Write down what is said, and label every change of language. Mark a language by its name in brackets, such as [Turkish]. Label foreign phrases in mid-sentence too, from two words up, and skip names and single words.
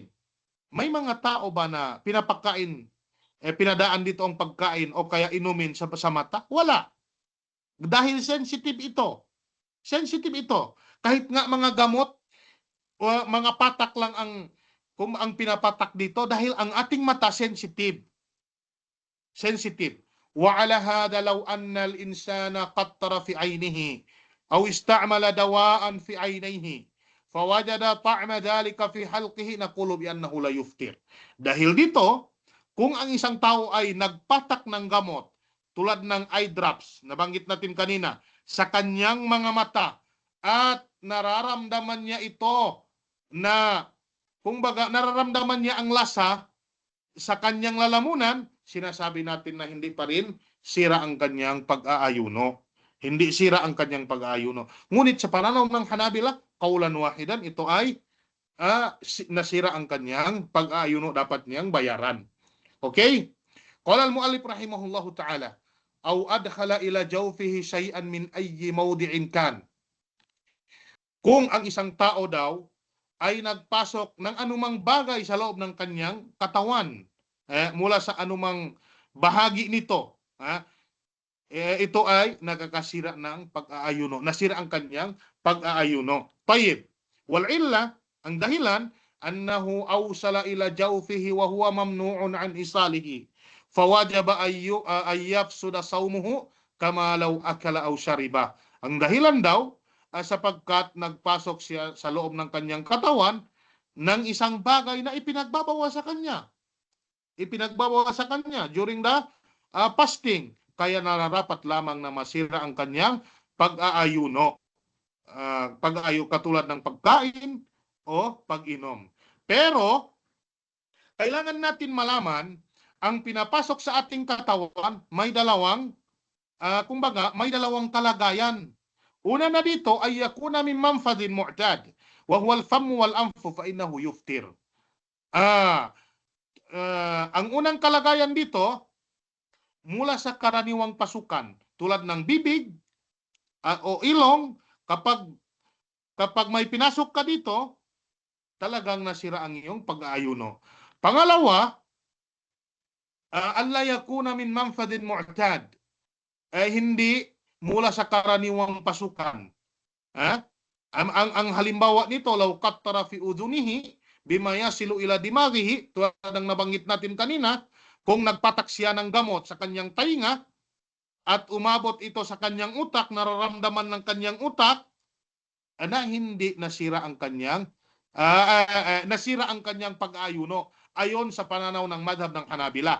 [Filipino] May mga tao ba na pinapakain, pinadaan dito ang pagkain o kaya inumin sa mata? Wala. Dahil sensitive ito. Sensitive ito. Kahit nga mga gamot o mga patak lang ang pinapatak dito dahil ang ating mata sensitive. Sensitive. [Arabic] وعلى هذا لو أن الإنسان قطر في عينه أو استعمل دواء في عينيه فوجد طعم ذلك في حلقه نقول بأنه لا يفطر. [Filipino] Dahil dito, kung ang isang tao ay nagpatak ng gamot tulad ng [English] eye drops, [Filipino] nabanggit natin kanina, sa kanyang mga mata at nararamdaman niya ito na kumbaga nararamdaman niya ang lasa sa kanyang lalamunan, sinasabi natin na hindi pa rin sira ang kanyang pag-aayuno. Hindi sira ang kanyang pag-aayuno. Ngunit sa pananaw ng Hanabila, [Arabic] قولا واحدا, [Filipino] ito ay nasira ang kanyang pag-aayuno, dapat niyang bayaran. Okay? [Arabic] قال المؤلف رحمه الله تعالى أو أدخل إلى جوفه شيئا من أي موضع كان. [Filipino] Kung ang isang tao daw ay nagpasok ng anumang bagay sa loob ng kanyang katawan, mula sa anumang bahagi nito, ito ay nagkakasira ng pag-aayuno. Nasira ang kanyang pag-aayuno. Tayyib. [Arabic] والعلة, [Filipino] ang dahilan, [Arabic] أنه أوصل إلى جوفه وهو ممنوع من إيصاله. فوجب أن يفسد صومه كما لو أكل أو شرب. [Filipino] Ang dahilan daw, sapagkat nagpasok siya sa loob ng kanyang katawan ng isang bagay na ipinagbabawa sa kanya. Ipinagbabawa sa kanya [English] during the fasting. [Filipino] Kaya nararapat lamang na masira ang kanyang pag-aayuno. Katulad ng pagkain o pag-inom. Pero, kailangan natin malaman, ang pinapasok sa ating katawan may dalawang kalagayan. Una na dito ay [Arabic] يكون من منفذ معتاد وهو الفم والأنف فإنه يفطر. [Filipino] Ang unang kalagayan dito mula sa karaniwang pasukan tulad ng bibig o ilong, kapag may pinasok ka dito, talagang nasira ang iyong pag-aayuno. Pangalawa, [Arabic] ألا يكون من منفذ معتاد. [Filipino] Hindi mula sa karaniwang pasukan. Ang halimbawa nito, [Arabic] لو قطر في أذنه بما يصل إلى دماغه, [Filipino] tulad ng nabanggit natin kanina, kung nagpatak siya ng gamot sa kanyang tainga at umabot ito sa kanyang utak, nararamdaman ng kanyang utak na hindi nasira ang kanyang pag-aayuno ayon sa pananaw ng madhab ng Hanabila.